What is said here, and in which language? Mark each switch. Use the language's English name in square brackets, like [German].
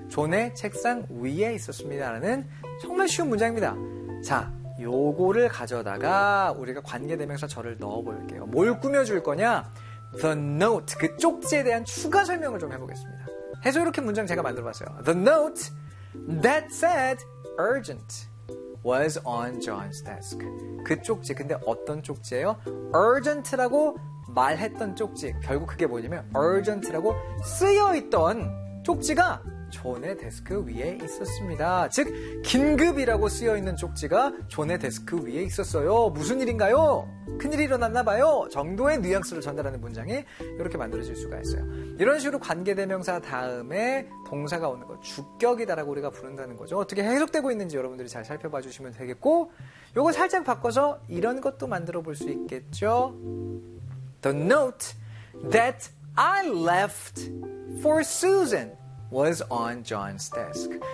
[Korean] 존의 책상 위에 있었습니다. 라는 정말 쉬운 문장입니다. 자, 요거를 가져다가 우리가 관계대명사 절을 넣어볼게요. 뭘 꾸며줄 거냐? [English] The note, [Korean] 그 쪽지에 대한 추가 설명을 좀 해보겠습니다. 해서 이렇게 문장 제가 만들어봤어요. [English] The note that said urgent was on John's desk. [Korean] 그 쪽지, 근데 어떤 쪽지예요? urgent라고 말했던 쪽지. 결국 그게 뭐냐면 urgent라고 쓰여있던 쪽지가 존의 데스크 위에 있었습니다. 즉, 긴급이라고 쓰여있는 쪽지가 존의 데스크 위에 있었어요. 무슨 일인가요? 큰일이 일어났나 봐요. 정도의 뉘앙스를 전달하는 문장이 이렇게 만들어질 수가 있어요. 이런 식으로 관계대명사 다음에 동사가 오는 거 주격이다라고 우리가 부른다는 거죠. 어떻게 해석되고 있는지 여러분들이 잘 살펴봐 주시면 되겠고 요거 살짝 바꿔서 이런 것도 만들어 볼 수 있겠죠. [English] The note that I left for Susan was on John's desk.